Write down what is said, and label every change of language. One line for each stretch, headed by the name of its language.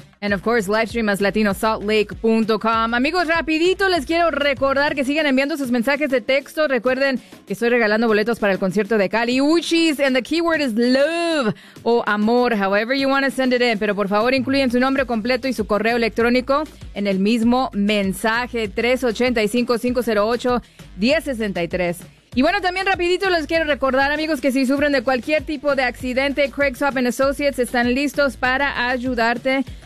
English: And of course, live stream as latinosaltlake.com.
Spanish: Amigos, rapidito les quiero recordar que sigan enviando sus mensajes de texto. Recuerden que estoy regalando boletos para el concierto de Cali Uchis.
English: And the keyword is love
Spanish: o amor,
English: however you want to send it in.
Spanish: Pero por favor, incluyen su nombre completo y su correo electrónico en el mismo mensaje, 385-508-1063. Y bueno, también rapidito les quiero recordar, amigos, que si sufren de cualquier tipo de accidente, Craig Swap and Associates están listos para ayudarte.